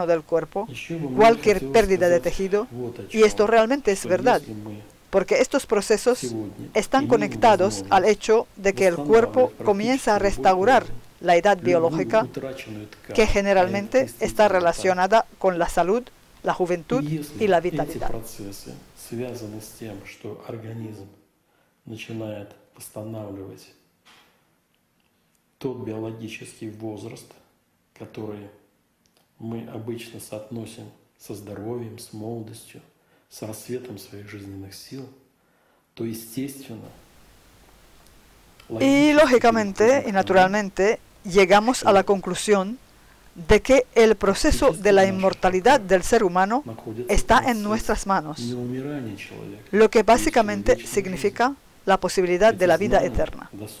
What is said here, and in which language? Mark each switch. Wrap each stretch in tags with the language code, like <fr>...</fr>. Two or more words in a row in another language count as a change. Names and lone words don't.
<es>del cuerpo, cualquier pérdida de tejido, y esto realmente es verdad, porque estos procesos están conectados al hecho de que el cuerpo comienza a restaurar la edad biológica, que generalmente está relacionada con la salud, la juventud y la vitalidad.</es> <ru>Связаны с тем, что организм начинает восстанавливать тот биологический возраст, который мы обычно соотносим со здоровьем, с молодостью, с расцветом своих жизненных сил, то естественно.</ru> <es>Y lógicamente y naturalmente llegamos a la conclusión de que el proceso de la inmortalidad del ser humano está en nuestras manos, lo que básicamente significa la posibilidad de la vida eterna.</es>